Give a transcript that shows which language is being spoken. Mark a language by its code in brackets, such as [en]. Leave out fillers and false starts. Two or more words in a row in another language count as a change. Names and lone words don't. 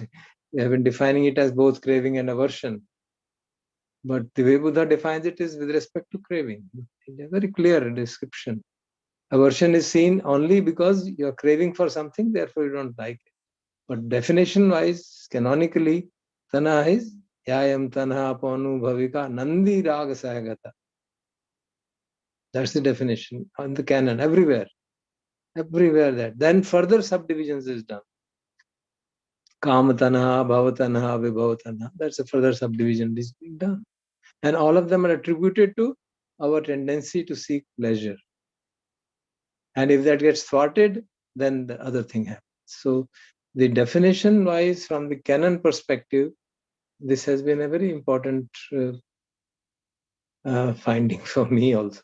[en] We have been defining it as both craving and aversion. But the way Buddha defines it is with respect to craving. It's a very clear description. Aversion is seen only because you're craving for something, therefore you don't like it. But definition-wise, [pi] canonically, tanha is yayam tanha ponu bhavika nandi raga sahagata. [en] That's the definition on the canon, everywhere. Everywhere that. Then further subdivisions is done. [pi] Kama tanha, bhava tanha, vibhava tanha. [en] That's a further subdivision is being done. And all of them are attributed to our tendency to seek pleasure. And if that gets thwarted, then the other thing happens. So the definition wise, from the canon perspective, this has been a very important finding for me also.